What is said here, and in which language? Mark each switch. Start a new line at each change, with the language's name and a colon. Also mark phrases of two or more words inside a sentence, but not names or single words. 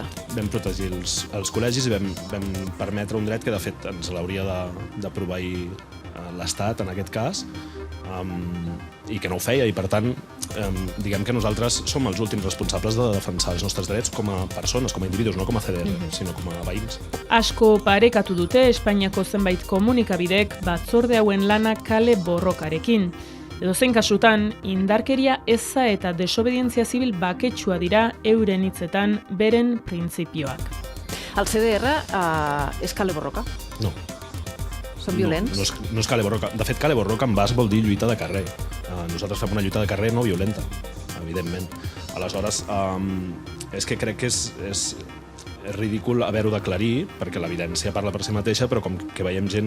Catalan: Vam protegir els col·legis i vam permetre un dret que, de fet, ens l'hauria de proveir l'Estat, en aquest cas, i que no ho feia. I, per tant, diguem que nosaltres som els últims responsables de defensar els nostres drets com a persones, com a individus, no com a CDR, sinó com a veïns.
Basque: Asko parekatu dute Espainiako zenbait komunikabidek batzorde hauen lana kale borrokarekin. Edozein kasutan, indarkeria eza eta desobedientzia zibil baketsua dira euren hitzetan beren printzipioak.
Catalan: El CDR és
Basque: kale borroka?
Catalan: No. Són violents? No és
Basque: kale borroka.
Catalan: De fet,
Basque: kale borroka
Catalan: en bas vol dir lluita de carrer. Nosaltres fem una lluita de carrer no violenta, evidentment. Aleshores, és que crec que és ridícul haver-ho d'aclarir, perquè l'evidència parla per si mateixa, però com que veiem gent...